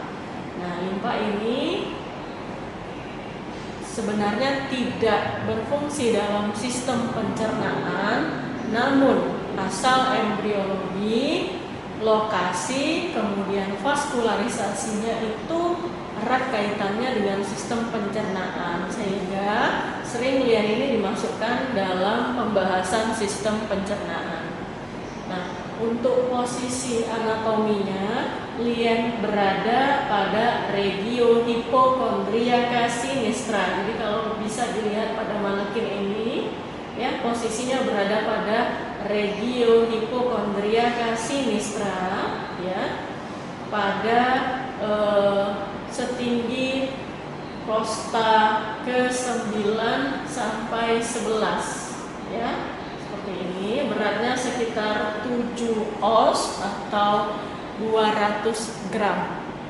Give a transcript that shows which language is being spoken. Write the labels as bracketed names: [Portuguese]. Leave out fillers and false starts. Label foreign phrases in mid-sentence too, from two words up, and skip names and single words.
[Indonesian] Nah, limpa ini sebenarnya tidak berfungsi dalam sistem pencernaan, namun asal embriologi, lokasi, kemudian vaskularisasinya itu erat kaitannya dengan sistem pencernaan, sehingga sering lien ini dimasukkan dalam pembahasan sistem pencernaan. Nah, untuk posisi anatominya, lien berada pada [Latin] regio hipokondriaca sinistra. [Indonesian] Jadi kalau bisa dilihat pada manekin ini, ya, posisinya berada pada [Latin] regio hipokondriaca sinistra, [Indonesian] ya, pada setinggi prosta ke-9 sampai 11, ya. Seperti ini, beratnya sekitar 7 oz atau 200 gram.